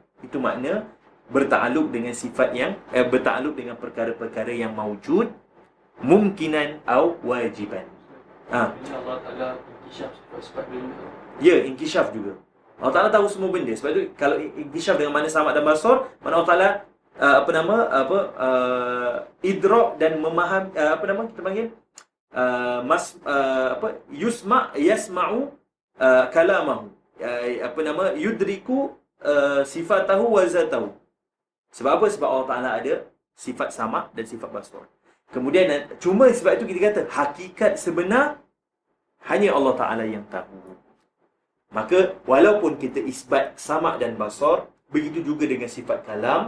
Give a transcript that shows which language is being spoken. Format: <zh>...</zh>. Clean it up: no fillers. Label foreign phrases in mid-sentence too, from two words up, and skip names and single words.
<ms>Itu makna bertakluk dengan sifat yang bertakluk dengan perkara-perkara yang maujud, mungkinan atau wajiban. Ini Allah Ta'ala inkishaf sifat-sifat benda. Ya, inkishaf juga. Allah Ta'ala tahu semua benda. Sebab itu kalau inkishaf dengan mana samad dan basar, mana Allah Ta'ala idrak dan memaham, kita panggil</ms> <ar>يسمع كلامه، يدرك صفته وذاته.</ar> <ms>Sebab apa? Sebab Allah Ta'ala ada sifat samad dan sifat basar. Kemudian cuma sebab itu kita kata hakikat sebenar hanya Allah Ta'ala yang tahu. Maka walaupun kita isbat samad dan basar, begitu juga dengan sifat kalam.</ms>